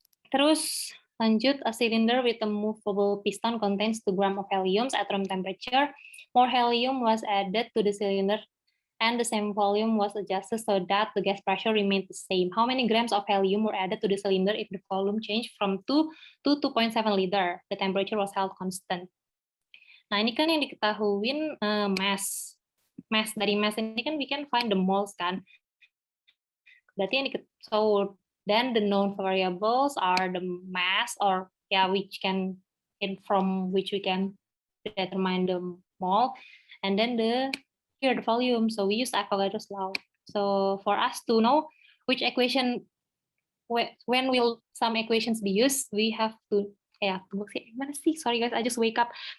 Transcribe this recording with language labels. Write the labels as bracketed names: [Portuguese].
[Indonesian] Terus lanjut, [English] a cylinder with a movable piston contains 2 gram of helium at room temperature. More helium was added to the cylinder and the same volume was adjusted so that the gas pressure remained the same. How many grams of helium were added to the cylinder if the volume changed from 2 to 2.7 liter? The temperature was held constant. [Indonesian] Nah, ini kan yang diketahuin mass. Dari mass ini kan [English] we can find the moles [Indonesian] kan. Berarti yang [English] so then the known variables are the mass, or which from which we can determine the mole, and then the volume. So we use Avogadro's law. So for us to know which equation, when will some equations be used, we have to sorry guys, I just wake up.